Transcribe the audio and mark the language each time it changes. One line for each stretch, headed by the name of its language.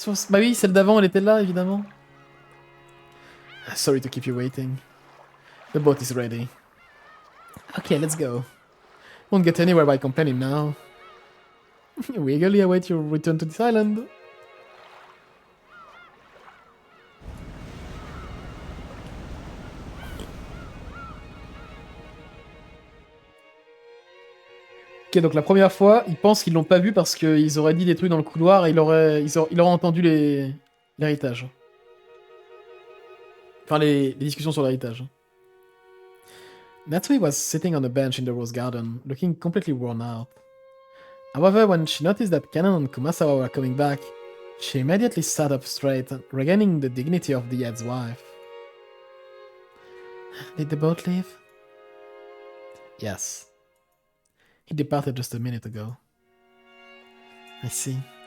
French: Bah oui, celle d'avant, elle était là, évidemment.
English: Sorry to keep you waiting. The boat is ready. Okay, let's go. Won't get anywhere by complaining now. We eagerly await your return to this island.
French: Ok, donc la première fois, ils pensent qu'ils l'ont pas vu parce qu'ils auraient dit des trucs dans le couloir et il aurait entendu l'héritage. Enfin, les discussions sur l'héritage.
English: Natsui was sitting on a bench in the rose garden, looking completely worn out. However, when she noticed that Kanon and Kumasawa were coming back, she immediately sat up straight, regaining the dignity of the head's wife. Did the boat leave? Yes. He departed just a minute ago. I see.